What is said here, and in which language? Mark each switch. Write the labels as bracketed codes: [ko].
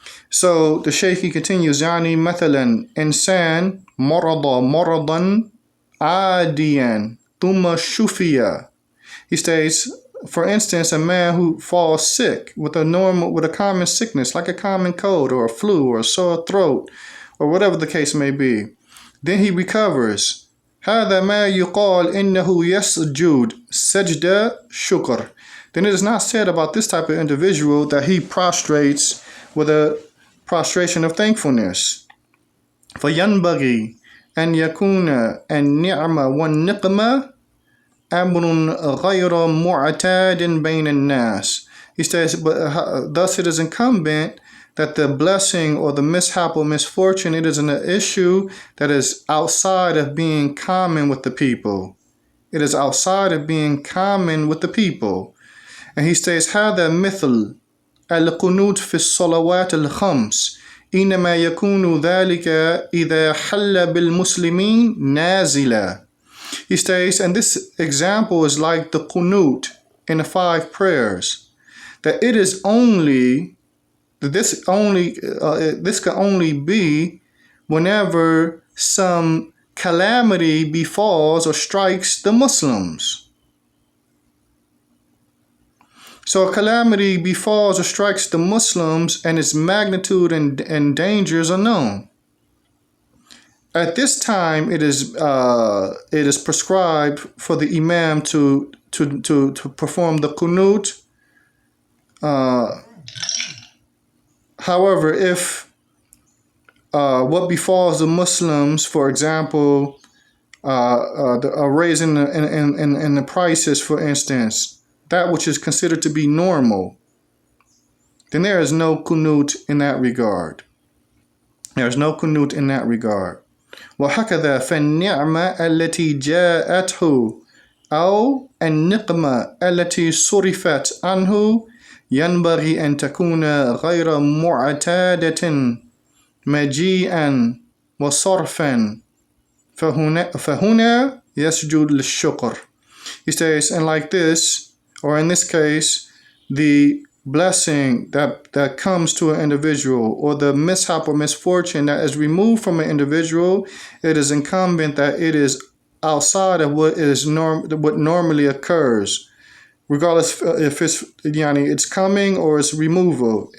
[en] So the Shaykh continues, [ar] يعني مثلا إنسان مرضا عاديا ثم شفي. [en] He states, for instance, a man who falls sick with a common sickness, like a common cold or a flu or a sore throat or whatever the case may be. Then he recovers. [ar] هذا ما يقال إنه يسجد سجدة شكر. [en] Then it is not said about this type of individual that he prostrates with a prostration of thankfulness. [ar] فينبغي أن يكون النعمة والنقمة أمر غير معتاد بين الناس. [en] He says, but thus it is incumbent that the blessing or the mishap or misfortune, it is an issue that is outside of being common with the people. It is outside of being common with the people. And he states, [ar] هذا مثل القنوت في الصلوات الخمس إنما يكون ذلك إذا حل بالمسلمين نازلا. [en] He states, and this example is like the qunut in the 5 prayers, that it is only, this can only be whenever some calamity befalls or strikes the Muslims. So a calamity befalls or strikes the Muslims and its magnitude and dangers are known. At this time, it is prescribed for the imam to perform the qunut. However, if what befalls the Muslims, for example, a raise in the prices, for instance, that which is considered to be normal, then there is no qunut in that regard. There is no qunut in that regard. [ar] وهكذا فالنعمة التي جاءته أو النقمة التي صرفت عنه ينبغي أن تكون غير معتادة مجيئا وصرفا فهنا يسجد للشكر. [en] He says, and like this, or in this case, the blessing that comes to an individual, or the mishap or misfortune that is removed from an individual, it is incumbent that it is outside of what normally occurs, regardless if it's coming or it's removal.